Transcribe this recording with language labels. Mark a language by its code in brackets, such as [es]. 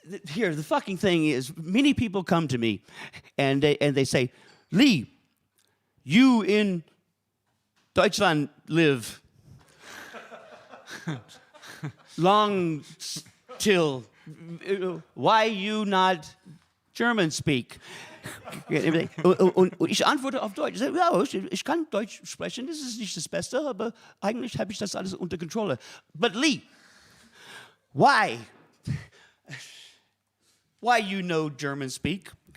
[en] Here, the fucking thing is, many people come to me and they say, Lee, you in Deutschland live long till, why you not German speak? [de] Und ich antworte auf Deutsch. Ja, ich kann Deutsch sprechen, das ist nicht das Beste, aber eigentlich habe ich das alles unter Kontrolle. [en] But Lee, why? Why you know German speak?